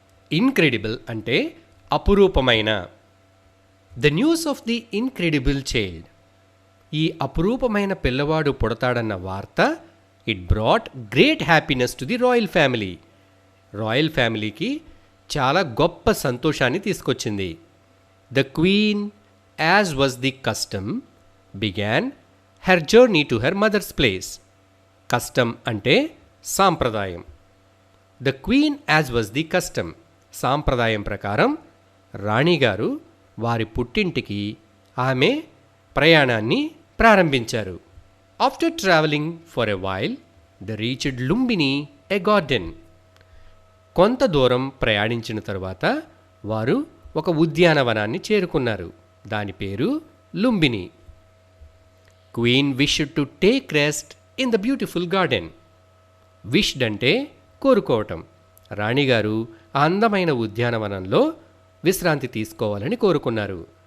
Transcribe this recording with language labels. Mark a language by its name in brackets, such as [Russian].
[Telugu] Incredible అంటే అపురూపమైన. [English] the news of the incredible child, [Telugu] ఈ అపురూపమైన పిల్లవాడు పుడతాడన్న వార్త, [English] It brought great happiness to the royal family. [Telugu] Royal ఫ్యామిలీకి చాలా గొప్ప సంతోషాన్ని తీసుకొచ్చింది. [English] The queen, as was the custom, began her journey to her mother's place. [Telugu] Custom అంటే సాంప్రదాయం. [English] The queen, as was the custom, [Telugu] సాంప్రదాయం ప్రకారం రాణిగారు వారి పుట్టింటికి ఆమె ప్రయాణాన్ని ప్రారంభించారు. [English] After traveling for a while, they reached Lumbini, a garden. [Telugu] కొంత దూరం ప్రయాణించిన తరువాత వారు ఒక ఉద్యానవనాన్ని చేరుకున్నారు. దాని పేరు Lumbini. [English] Queen wished to take rest in the beautiful garden. [Telugu] Wished అంటే కోరుకోవటం. రాణిగారు ఆ అందమైన ఉద్యానవనంలో విశ్రాంతి తీసుకోవాలని కోరుకున్నారు.